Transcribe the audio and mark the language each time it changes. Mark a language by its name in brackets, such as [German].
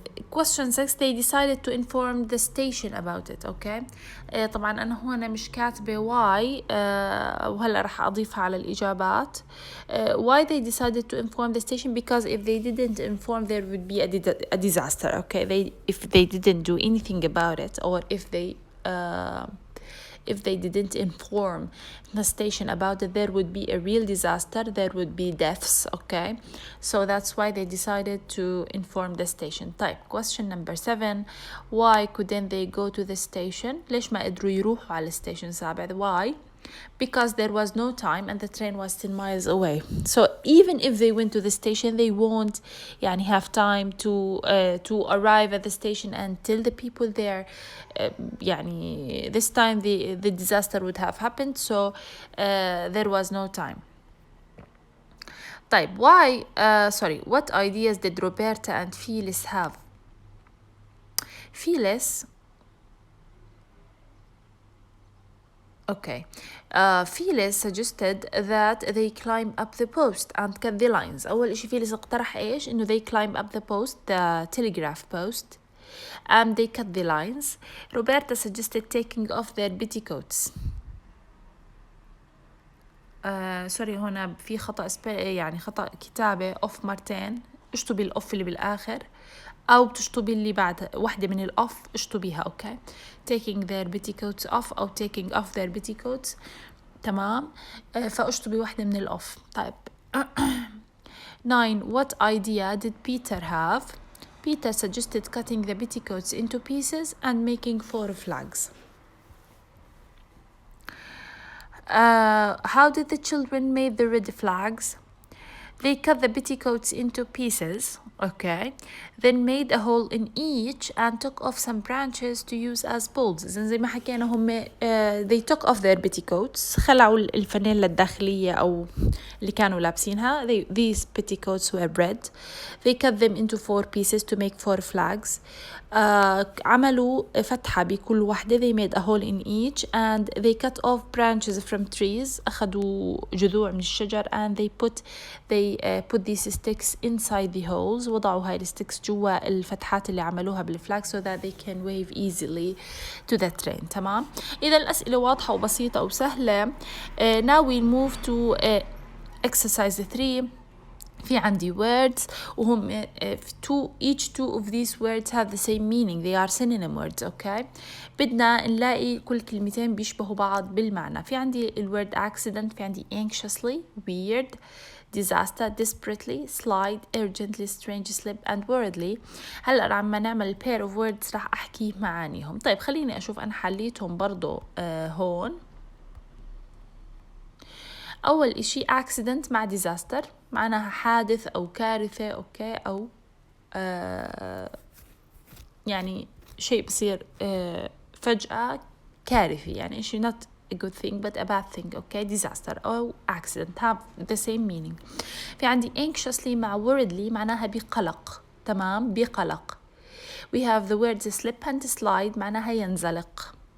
[English] Question 6. They decided to inform the station about it. [Arabic] okay, طبعا أنا هنا مش كاتبة why, وهلأ رح أضيفها على الإجابات. [English] why they decided to inform the station? Because if they didn't inform there would be a disaster. okay, if they didn't do anything about it, or if they didn't inform the station about it, there would be a real disaster. There would be deaths. okay, so that's why they decided to inform the station. طيب question number 7. Why couldn't they go to the station? [Arabic] ليش ما قدروا يروحوا على الستيشن سابع؟ why? [English] Because there was no time and the train was 10 miles away. So even if they went to the station they won't يعني have time to arrive at the station and tell the people there يعني this time the disaster would have happened. So there was no time. طيب what ideas did Roberta and Phyllis have? Phyllis okay, Phyllis suggested that they climb up the post and cut the lines. [Arabic] أول إشي فيليس اقترح إيش؟ إنه [English] they climb up the post, the telegraph post, and they cut the lines. Roberta suggested taking off their petticoats. [Arabic] سوري هنا في خطأ يعني خطأ كتابة off مرتين. اشطبي الأوف اللي بالآخر أو بتشطبي اللي بعد واحدة من الأوف اشطبيها. [English] okay, taking their petticoats off أو taking off their petticoats. [Arabic] تمام. فاشطبي واحدة من الأوف. طيب 9. [English] What idea did Peter have? Peter suggested cutting the petticoats into pieces and making 4 flags. How did the children make the red flags? They cut the petticoats into pieces, okay, then made a hole in each and took off some branches to use as poles. [Arabic] زي ما حكينا هم [English] they took off their petticoats، [Arabic] خلعوا الفانيلا الداخلية أو اللي كانوا لابسينها. [English] These petticoats were red. They cut them into 4 pieces to make 4 flags. [Arabic] عملوا فتحة بكل واحدة. [English] They made a hole in each and they cut off branches from trees. [Arabic] أخذوا جذوع من الشجر [English] and they put these sticks inside the holes. [Arabic] وضعوا هاي الستيكس جوا الفتحات اللي عملوها بالفلاج [English] so that they can wave easily to the train. [Arabic] تمام. إذا الأسئلة واضحة وبسيطة وسهلة. [English] Now we move to exercise 3. [Arabic] في عندي [English] words وهم each two of these words have the same meaning. They are synonym words. okay. [Arabic] بدنا نلاقي كل كلمتين بيشبهوا بعض بالمعنى. في عندي الword accident. [English] في عندي anxiously, weird, disaster, desperately, slide, urgently, strange, slip and worriedly. [Arabic] هلأ عم نعمل [English] pair of words [Arabic] راح أحكي معانيهم. طيب خليني أشوف أنا حليتهم برضو هون. أول إشي accident مع disaster معناها حادث أو كارثة. أوكي. أو يعني شيء بصير فجأة كارثي، يعني إشي [English] not a good thing but a bad thing. [Arabic] okay. [English] disaster أو accident have the same meaning. [Arabic] في عندي anxiously مع worriedly معناها بقلق. تمام. بقلق. [English] we have the words slip and slide [Arabic] معناها ينزلق.